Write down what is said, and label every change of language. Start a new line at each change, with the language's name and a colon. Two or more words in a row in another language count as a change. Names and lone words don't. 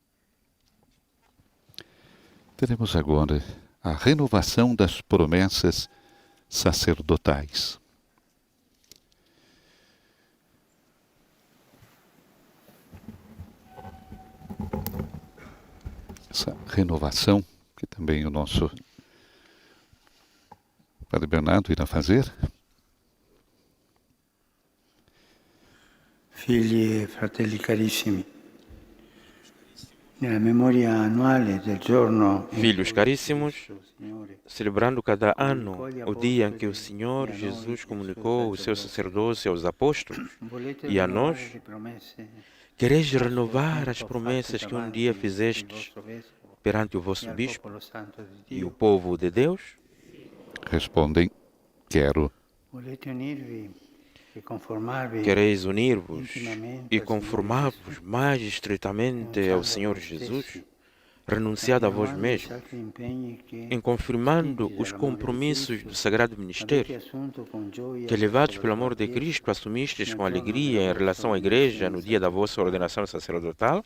Portuguese: Teremos agora a renovação das promessas sacerdotais. Essa renovação que também o nosso Padre Bernardo irá fazer.
Italian: Figli e fratelli carissimi, nella memoria annuale del giorno
Portuguese: Filhos caríssimos,
Italian: Signore
Portuguese: celebrando cada ano o dia em que o Senhor Jesus comunicou o seu sacerdócio aos apóstolos
Italian: volete
Portuguese: e a
Italian: rinnovare
Portuguese: nós,
Italian: le promesse
Portuguese: quereis renovar as promessas que um dia fizestes
Italian: vostro vescovo
Portuguese: perante o e vosso
Italian: al
Portuguese: bispo
Italian: popolo santo di
Portuguese: e o
Italian: Dio?
Portuguese: povo de Deus? Respondem, quero.
Italian: Volete unirvi e conformarvi
Portuguese: Quereis unir-vos e conformar-vos mais estreitamente ao Senhor Jesus, renunciado a vós mesmos, em confirmando os compromissos do Sagrado Ministério, que, levados pelo amor de Cristo, assumistes com alegria em relação à Igreja no dia da vossa ordenação sacerdotal?